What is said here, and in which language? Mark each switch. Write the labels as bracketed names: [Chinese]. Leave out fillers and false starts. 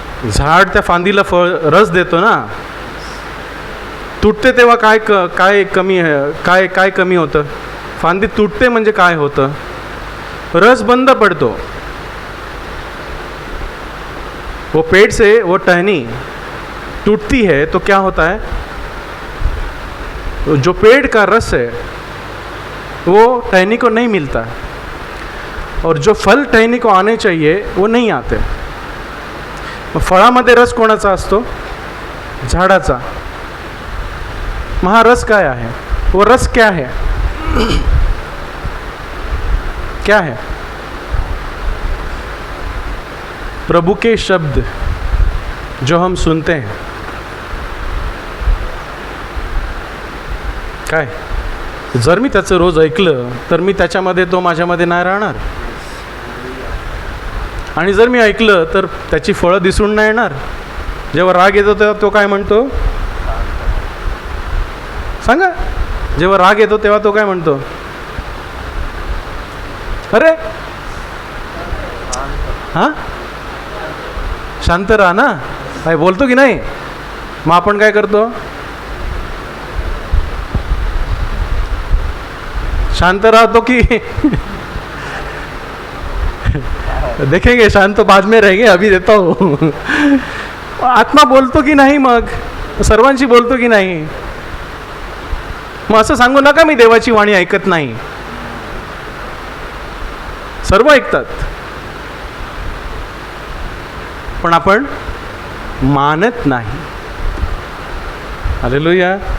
[Marathi] झाड त्या फांदीला रस देतो ना, तुटते तेव्हा काय कमी होतं? फांदी तुटते म्हणजे काय होतं? रस बंद पड़तो. [Hindi] वो पेड़ से वो टहनी टूटती है तो क्या होता है? जो पेड़ का रस है वो टहनी को नहीं मिलता और जो फल टहनी को आने चाहिए वो नहीं आते. [Marathi] फळामध्ये रस कोणाचा असतो? झाडाचा. मग हा रस काय आहे? [Hindi] वो रस क्या है? क्या है? प्रभु के शब्द जो हम सुनते हैं. [Marathi] काय? जर मी त्याचं रोज ऐकलं तर मी त्याच्यामध्ये, तो माझ्यामध्ये नाही राहणार. आणि जर मी ऐकलं तर त्याची फळं दिसून नाही येणार. जेव्हा राग येतो तेव्हा तो काय म्हणतो? सांगा. जेव्हा राग येतो तेव्हा तो काय म्हणतो? अरे हां, शांत राहा ना. काय बोलतो की नाही? मग आपण काय करतो? शांत राहतो की [Hindi] देखेंगे, शांत बाद में रहेंगे, अभी देता हूँ. [Marathi] आत्मा बोलतो की नाही? मग सर्वांशी बोलतो की नाही? मग असं सांगू नका मी देवाची वाणी ऐकत नाही. सर्व ऐकतात पण आपण मानत नाही. हालेलुया.